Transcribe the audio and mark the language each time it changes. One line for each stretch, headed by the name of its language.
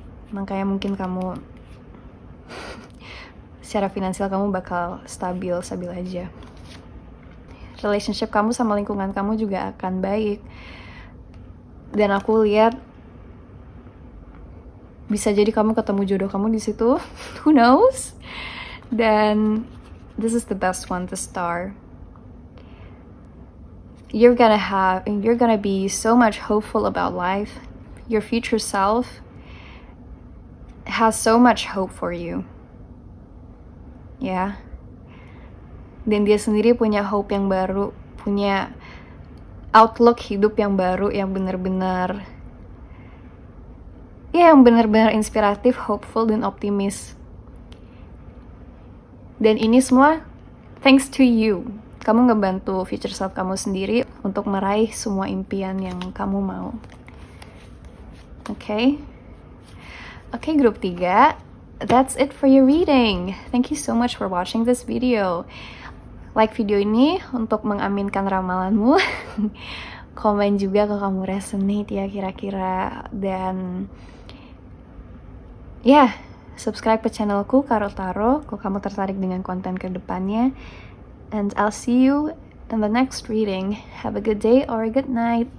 Indonesian: Makanya mungkin kamu secara finansial kamu bakal stabil aja. Relationship kamu sama lingkungan kamu juga akan baik. Dan aku lihat bisa jadi kamu ketemu jodoh kamu di situ.
English: Who knows? Dan this is the best one to start. You're gonna be so much hopeful about life. Your future self has so much hope for you.
Indonesian: Ya. Dan dia sendiri punya hope yang baru, punya outlook hidup yang baru, yang benar-benar inspiratif, hopeful, dan optimis. Dan ini semua
English: thanks to you.
Indonesian: Kamu ngebantu future self kamu sendiri untuk meraih semua impian yang kamu mau. Oke, grup 3.
English: That's it for your reading. Thank you so much for watching this video.
Indonesian: Like video ini untuk mengaminkan ramalanmu. Komen juga kalau kamu resonate ya kira-kira. Dan subscribe ke channelku Karo Taro kalau kamu tertarik dengan konten kedepannya.
English: And I'll see you in the next reading. Have a good day or a good night.